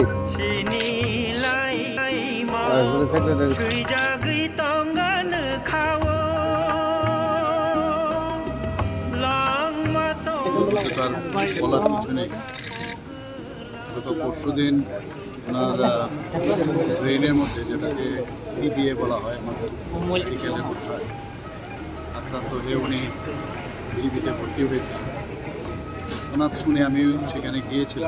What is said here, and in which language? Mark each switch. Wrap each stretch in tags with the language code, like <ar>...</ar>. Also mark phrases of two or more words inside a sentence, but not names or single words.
<trp>sinilai ma</trp> <bn>সেক্রেটারি</bn> <trp>gui ja gui tong gan khawo lang ma to</trp> <bn>তার বলার কিছু নেই। গত পরশু দিন ওনার ব্রেনের মধ্যে যেটাকে সিবিএ বলা হয় আমাদের মেডিকেলের ভাষায় আক্রান্ত হয়ে উনি জীবিতে ভর্তি হয়েছিলেন। ওনার শুনে আমি সেখানে গিয়েছিলাম।</bn>